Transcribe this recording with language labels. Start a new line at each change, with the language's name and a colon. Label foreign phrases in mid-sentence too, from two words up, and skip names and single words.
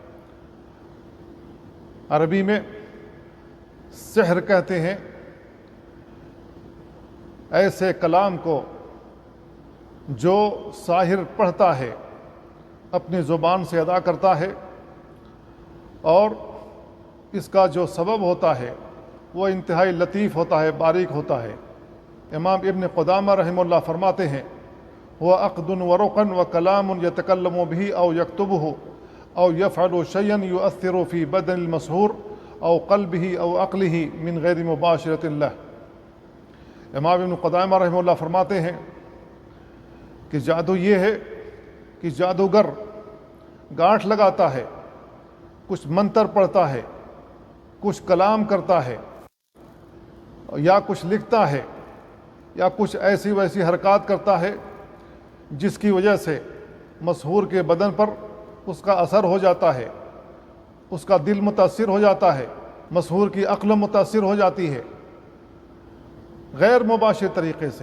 Urdu: عربی میں سحر کہتے ہیں ایسے کلام کو جو ساحر پڑھتا ہے، اپنی زبان سے ادا کرتا ہے، اور اس کا جو سبب ہوتا ہے وہ انتہائی لطیف ہوتا ہے، باریک ہوتا ہے۔ امام ابن قدامہ رحمہ اللہ فرماتے ہیں
Arabic: وہ عقد ورقا وکلام یتکلم به او یکتبه او یفعل شیئا یؤثر فی بدن المسحور او قلبه او عقله من غیر مباشرۃ اللہ۔
Urdu: امام ابن قدامہ رحمہ اللہ فرماتے ہیں کہ جادو یہ ہے کہ جادوگر گانٹھ لگاتا ہے، کچھ منتر پڑھتا ہے، کچھ کلام کرتا ہے، یا کچھ لکھتا ہے، یا کچھ ایسی ویسی حرکات کرتا ہے جس کی وجہ سے مسحور کے بدن پر اس کا اثر ہو جاتا ہے، اس کا دل متاثر ہو جاتا ہے، مسحور کی عقل متاثر ہو جاتی ہے، غیر مباشر طریقے سے۔